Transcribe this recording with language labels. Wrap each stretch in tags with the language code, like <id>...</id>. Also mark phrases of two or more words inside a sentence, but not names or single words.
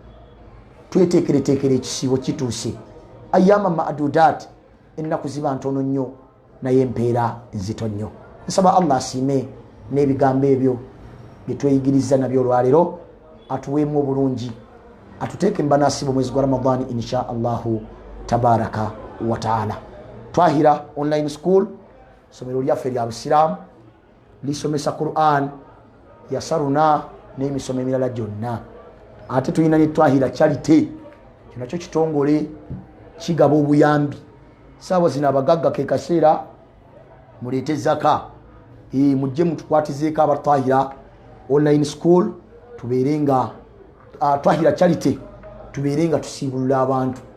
<lg>Tweteekereteekere ekisiibo kituuse.</lg> <ar>أياما معدودات,</ar> <lg>ennaku ziba ntono nnyo naye empeera nzito nnyo. Nsaba Allah asiime n'ebigambo ebyo bye tweyigiriza nabyo olwaleero, atuweemu obulungi, atuteeke mbanasiba mwezi gwa Ramadan</lg> <ar>إن شاء الله تبارك وتعالى.</ar> <lg>Twahira online school, somero lyaffe lya Busiraamu lisomesa Qur'an yasaruna n'emisomo emirala gyonna. Ate tulina ne Twahira charity, kino kyo kitongole kigaba obuyambi. Saawa zino abagagga ke kaseera muleete zaka, mujje mutukwatizeeko aba Twahira online school, tubeere nga Twahira charity, tubeere nga tusiibulula abantu.</lg>